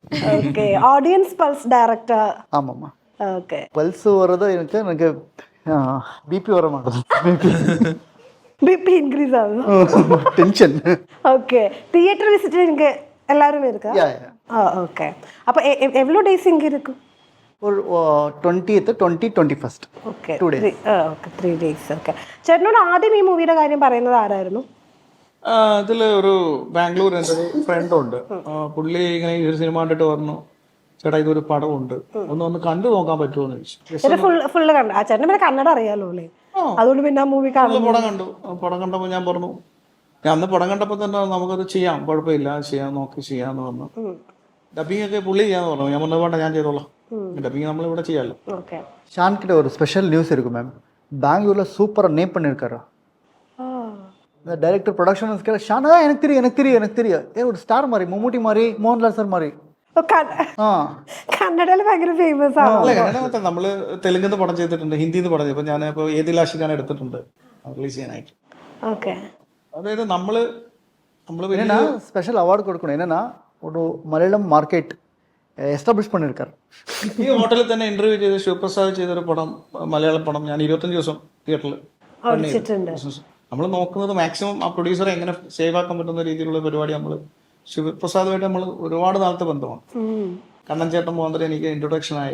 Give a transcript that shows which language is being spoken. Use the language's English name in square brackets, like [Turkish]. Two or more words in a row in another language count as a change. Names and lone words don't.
[English] Okay. Audience pulse director. [Tamil] ஆமாம்மா. ஓகே. பல்ஸ் வரது எனக்கு பிபி வர மாட்டேங்குது. பிபி இன்க்ரீஸ் ஆகுது. டென்ஷன். ஓகே. [English] theater visit [Tamil] இங்க எல்லாரும் இருக்கா? ஓகே. அப்ப எவ்வளவு டேஸ் இங்க இருக்கு? [Malayalam] ഒരു 20th 21st. ഓക്കെ. [English] 2 days. okay, 3 days. okay. [Malayalam] ചേട്ടനോട് ആദ്യം ഈ മൂവിയുടെ കാര്യം പറയുന്നത് ആരായിരുന്നു? ഇതിൽ ഒരു ബാംഗ്ലൂർ എൻ്റെ ഒരു ഫ്രണ്ടുണ്ട്. പുള്ളി ഇങ്ങനെ ഈ ഒരു സിനിമ കണ്ടിട്ട് പറഞ്ഞു, ചേട്ടാ ഇതൊരു പടമുണ്ട്, ഒന്ന് കണ്ടു നോക്കാൻ പറ്റുമോ എന്ന് ചോദിച്ചു. ഫുള്ള് കണ്ട. ആ ചേട്ടന് പിന്നെ കന്നഡ അറിയാലോ അല്ലേ, അതുകൊണ്ട് പിന്നെ ആ മൂവി കാണുന്നു. പടം കണ്ടു. പടം കണ്ടപ്പോൾ ഞാൻ പറഞ്ഞു, ഞാൻ അന്ന് പടം കണ്ടപ്പോൾ തന്നെ നമുക്കത് ചെയ്യാം, കുഴപ്പമില്ല, ചെയ്യാന്ന് പറഞ്ഞു. ഡബിങ് ഒക്കെ പുള്ളി ചെയ്യാന്ന് പറഞ്ഞു. ഞാൻ പറഞ്ഞു വേണ്ട, ഞാൻ ചെയ്തോളാം, ഡബിങ് നമ്മളിവിടെ ചെയ്യാമല്ലോ. [Tamil] ஷான் கிட்ட ஒரு [English] special news [Tamil] இருக்கு மேம். பெங்களூர்ல சூப்பரா நேம் பண்ணிருக்காரு. இந்த [English] director production [Tamil] கேட்க, ஷானா எனக்கு தெரியும் ஏ ஒரு ஸ்டார் மாதிரி, மம்முட்டி மாதிரி, മോഹൻലാൽ സാർ மாதிரி. [Malayalam] കന്നഡയിൽ ഭയങ്കര ഫേമസ് ആണ്. അല്ല, കന്നഡ മറ്റേ നമ്മള് തെലുങ്കിന്ന് പടം ചെയ്തിട്ടുണ്ട്, ഹിന്ദിന്ന് പടം ചെയ്തു. ഞാൻ ഇപ്പോൾ ഏതിലാഷിക്കാണ് എടുത്തിട്ടുണ്ട് റിലീസ് ചെയ്യാനായിട്ട്. ഓക്കെ. അതായത് നമ്മള് [Tamil] என்னன்னா [English] special award [Tamil] கொடுக்கணும். என்னன்னா ஒரு மலையாளம் மார்க்கெட் എസ്റ്റാബ്ലിഷ് பண்ணிருக்காரு. [Malayalam] ഈ ഹോട്ടലിൽ തന്നെ ഇന്റർവ്യൂ ചെയ്ത് ശിവപ്രസാദ് ചെയ്തൊരു പടം, മലയാള പടം, ഞാൻ 25 ദിവസം തിയേറ്ററിൽ നമ്മൾ നോക്കുന്നത് മാക്സിമം ആ പ്രൊഡ്യൂസറെ എങ്ങനെ സേവ് ആക്കാൻ പറ്റുന്ന രീതിയിലുള്ള പരിപാടി. നമ്മൾ ശിവപ്രസാദുമായിട്ട് നമ്മൾ ഒരുപാട് നാളത്തെ ബന്ധമാണ്. കണ്ണൻ ചേട്ടൻ മുഖാന്തരം എനിക്ക് ഇൻട്രൊഡക്ഷൻ ആയി.